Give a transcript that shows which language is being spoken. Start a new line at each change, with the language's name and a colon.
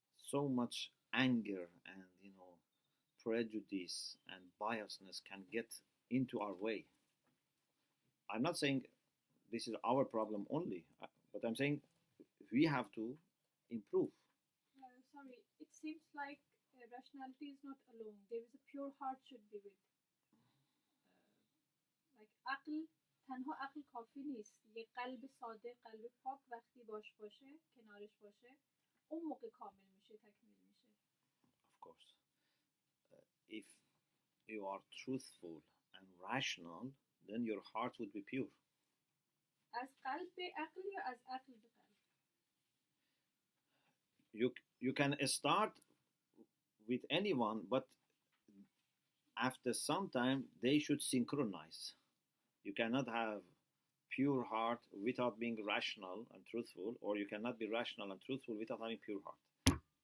English: So much anger and prejudice and biasness can get into our way. I'm not saying this is our problem only, but I'm saying we have to improve. Sorry, it seems like rationality is not alone. There is a pure heart should be with.
Persian: Like عقل تنها عقل کافی نیست. یه قلب صادق، قلب پاک وقتی باشه، کنارش باشه، اون موقع کامل میشه، تکمیل میشه.
English: Of course. If you are truthful and rational, then your heart would be pure.
Persian: از قلب به عقل یا از عقل به قلب؟
English: You can start with anyone, but after some time they should synchronize. You cannot have pure heart without being rational and truthful, or you cannot be rational and truthful without having pure heart.